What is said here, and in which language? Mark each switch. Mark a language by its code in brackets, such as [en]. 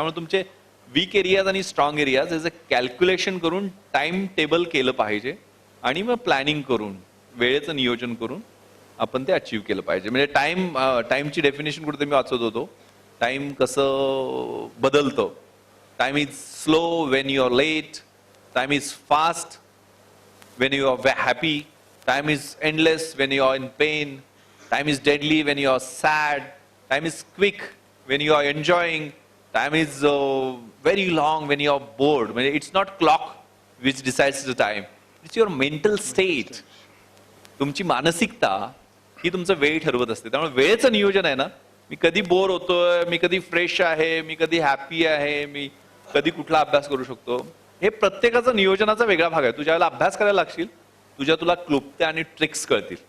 [mr] त्यामुळे तुमचे weak areas आणि स्ट्रॉंग एरियाज याचं कॅल्क्युलेशन करून टाइम टेबल केलं पाहिजे आणि मग प्लॅनिंग करून वेळेचं नियोजन करून आपण ते अचीव्ह केलं पाहिजे. म्हणजे टाइमची डेफिनेशन कुठे मी वाचत होतो, टाइम कसं बदलतं. [en] Time is slow when you are late, time is fast when you are happy, time is endless when you are in pain, time is deadly when you are sad, time is quick when you are enjoying, time is very long when you are bored. म्हणजे it's not clock which decides the time, it's your mental state. [mr] तुमची मानसिकता ही तुमचं वेळ ठरवत असते. त्यामुळे वेळेचं नियोजन आहे ना, मी कधी बोर होतोय, मी कधी फ्रेश आहे, मी कधी हॅपी आहे, मी कधी कुठला अभ्यास करू शकतो, हे प्रत्येकाचा नियोजनाचा वेगळा भाग आहे. तू ज्यावेळेला अभ्यास करायला लागशील तुला क्लुप्त्या आणि ट्रिक्स कळतील.